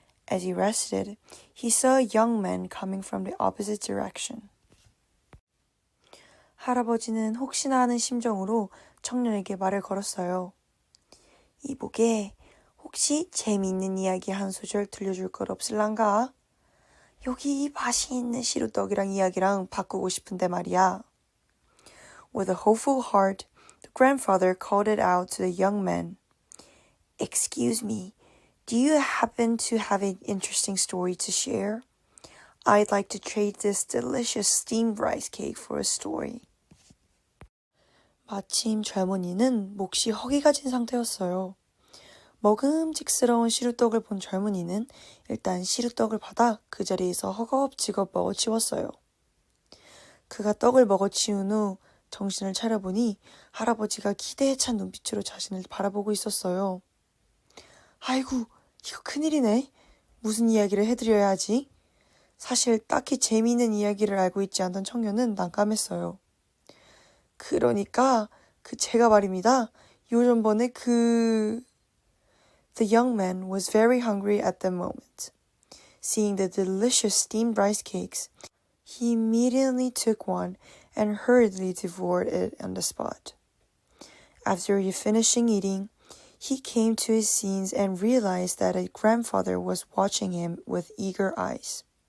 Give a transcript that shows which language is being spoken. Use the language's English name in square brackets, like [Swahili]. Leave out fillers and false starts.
[English] As he rested, he saw a young man coming from the opposite direction. [Korean] 할아버지는 혹시나 하는 심정으로 청년에게 말을 걸었어요. 이보게, 혹시 재미있는 이야기 한 소절 들려줄 것 없을란가? 여기 이 맛이 있는 시루떡이랑 이야기랑 바꾸고 싶은데 말이야. [English] With a hopeful heart, The grandfather called it out to the young man. Excuse me, do you happen to have an interesting story to share? I'd like to trade this delicious steamed rice cake for a story. [Korean] 마침 젊은이는 몫이 허기가 진 상태였어요. 먹음직스러운 시루떡을 본 젊은이는 일단 시루떡을 받아 그 자리에서 허겁지겁 먹어치웠어요. 그가 떡을 먹어치운 후 정신을 차려보니 할아버지가 기대에 찬 눈빛으로 자신을 바라보고 있었어요. 아이고, 이거 큰일이네. 무슨 이야기를 해드려야 하지? 사실 딱히 재미있는 이야기를 알고 있지 않던 청년은 난감했어요. 그러니까 제가 말입니다. 요즘 번에 [English] The young man was very hungry at the moment. Seeing the delicious steamed rice cakes, he immediately took one and hurriedly devoured it on the spot. After finishing eating, he came to his senses and realized that his grandfather was watching him with eager eyes.